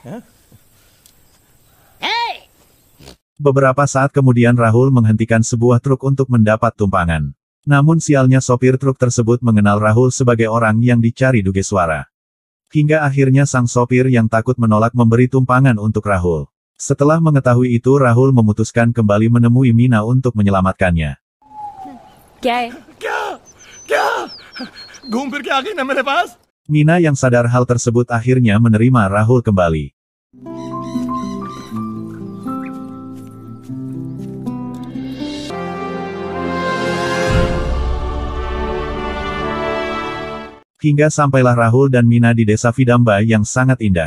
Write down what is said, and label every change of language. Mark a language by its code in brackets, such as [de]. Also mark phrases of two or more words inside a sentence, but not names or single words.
[id] Beberapa saat kemudian Rahul menghentikan sebuah truk untuk mendapat tumpangan. Namun sialnya sopir truk tersebut mengenal Rahul sebagai orang yang dicari Dugeswara. Hingga akhirnya sang sopir yang takut menolak memberi tumpangan untuk Rahul. Setelah mengetahui itu Rahul memutuskan kembali menemui Mina untuk menyelamatkannya. [hi] क्या घूम फिर के आ गई ना मेरे पास? [id] Mina yang sadar hal tersebut akhirnya menerima Rahul kembali. Hingga sampailah Rahul dan Mina di desa Vidamba yang sangat indah.